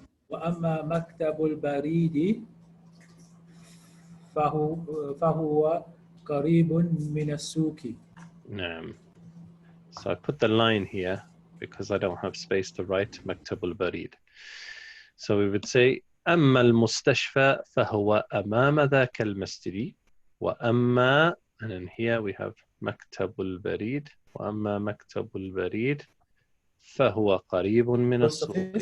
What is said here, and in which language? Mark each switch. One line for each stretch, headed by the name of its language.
Arabic: مكتب البريد فهو قريب من السوق. نعم.
English: So I put the line here because I don't have space to write
Arabic: مكتب البريد.
English: So we would say
Arabic: أما المستشفى فهو أمام ذاك المسجد.
English: وأما, and then here we have
Arabic: مكتب البريد. وأما مكتب البريد فهو قريب من السوق.